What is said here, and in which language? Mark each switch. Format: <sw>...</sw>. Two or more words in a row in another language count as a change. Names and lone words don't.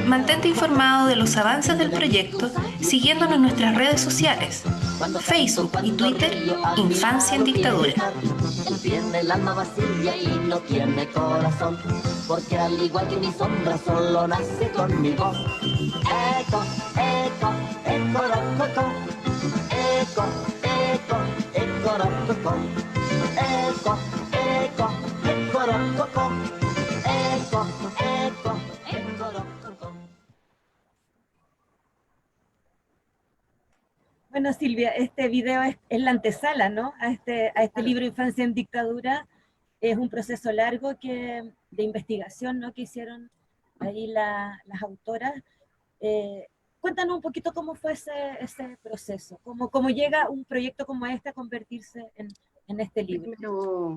<es>Mantente informado de los avances del proyecto siguiéndonos en nuestras redes sociales, Facebook y Twitter, Infancia en Dictadura. Tiene el alma vacía y no tiene corazón, porque al igual que mi sombra solo nace con mi voz. Eco, eco, eco, rococo. Eco, eco, eco, rococo. Eco, eco, eco, rococo. Eco, eco, eco, rococo. Bueno, Silvia, este video es la antesala, ¿no? A este libro Infancia en Dictadura. Es un proceso largo de investigación, ¿no? Que hicieron ahí las autoras. Cuéntanos un poquito cómo fue ese proceso, cómo llega un proyecto como este a convertirse en este libro.</es>